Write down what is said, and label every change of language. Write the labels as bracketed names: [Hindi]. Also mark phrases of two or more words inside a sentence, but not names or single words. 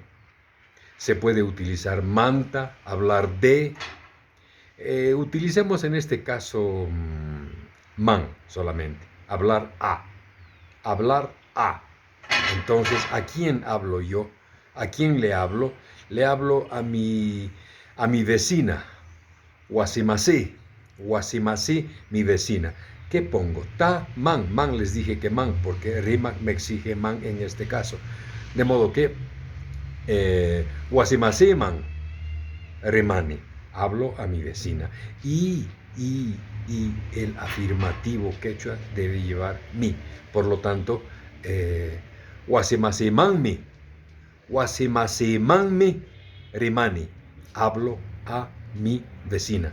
[Spanish] Se puede utilizar manta, hablar de. Utilicemos en este caso man solamente. Hablar a. Hablar a. Entonces, ¿a quién hablo yo? ¿A quién le hablo? Le hablo a mi vecina. [Quechua] Wasimasi. Wasimasi, [Spanish] mi vecina. ¿Qué pongo? [Quechua] Ta, man. [Spanish] Man les dije que man, porque rima me exige man en este caso. De modo que, [Quechua] wasimasi man. rimani, [Spanish] hablo a mi vecina. Y el afirmativo quechua debe llevar mi. Por lo tanto, [Quechua] Wasimasimanmi, Wasimasimanmi rimani, [Spanish] hablo a mi vecina.